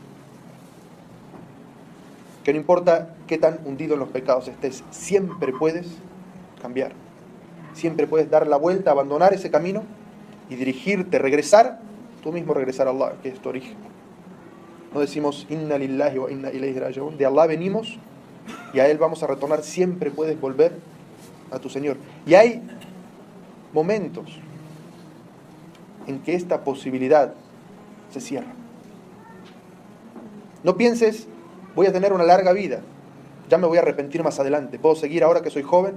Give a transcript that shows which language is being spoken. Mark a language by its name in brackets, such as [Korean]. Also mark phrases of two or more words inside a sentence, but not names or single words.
[Spanish] Que no importa qué tan hundido en los pecados estés, siempre puedes cambiar. Siempre puedes dar la vuelta, abandonar ese camino y dirigirte, regresar, tú mismo regresar a Allah, que es tu origen. No decimos [Arabic] إنا لله وإنا إليه راجعون, [Spanish] de Allah venimos y a Él vamos a retornar. Siempre puedes volver a tu Señor. Y hay momentos en que esta posibilidad se cierra. No pienses, voy a tener una larga vida, ya me voy a arrepentir más adelante, puedo seguir ahora que soy joven.